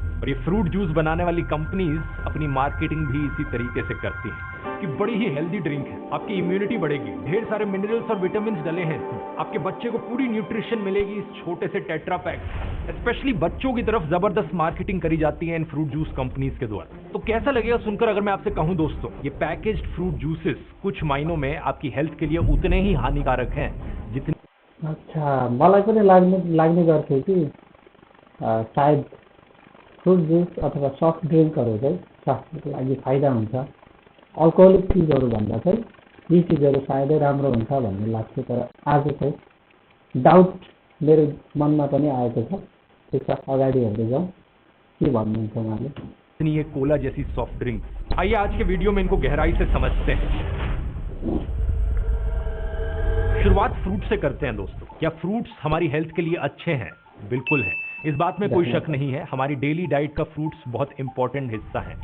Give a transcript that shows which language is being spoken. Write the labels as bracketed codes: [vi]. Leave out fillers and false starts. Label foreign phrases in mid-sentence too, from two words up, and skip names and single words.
[hi] और ये फ्रूट जूस बनाने वाली कंपनीज अपनी मार्केटिंग भी इसी तरीके से करती हैं कि बड़ी ही [en] healthy drink [hi] है, आपकी इम्यूनिटी बढ़ेगी, ढेर सारे मिनरल्स और विटामिन डले हैं, आपके बच्चे को पूरी न्यूट्रिशन मिलेगी इस छोटे से टेट्रा पैक। स्पेशली बच्चों की तरफ जबरदस्त मार्केटिंग करी जाती है इन [en] fruit juice [hi] कंपनीज के द्वारा। तो कैसा लगेगा सुनकर अगर मैं आपसे कहूं दोस्तों, ये [en] packaged fruit juices [hi] कुछ मायनों में आपकी हेल्थ के लिए उतने ही हानिकारक हैं जितने। [ne] अच्छा, मलाई पनि लाग्ने गर्थ्यो कि सायद [en] fruit juice [ne] अथवा [en] soft drinks [ne] चाहिँ स्वास्थ्यको लागि फाइदा हुन्छ, अल्कोहोलिक चिजहरू भन्दा चाहिँ यी चिजहरू सायदै राम्रो हुन्छ भन्ने लाग्थ्यो। तर आज चाहिँ डाउट मेरो मनमा पनि आएको छ। ठिक छ, अगाडि हेर्दै जाउँ के भन्नुहुन्छ उहाँले। [hi] ये कोला जैसी [en] soft drink, [hi] आइए आज के वीडियो में इनको गहराई से समझते हैं। शुरुआत फ्रूट से करते हैं दोस्तों। क्या फ्रूट्स हमारी हेल्थ के लिए अच्छे हैं? बिल्कुल है। इस बात में कोई शक नहीं है, हमारी [en] daily diet [hi] का फ्रूट्स बहुत इंपॉर्टेंट हिस्सा है।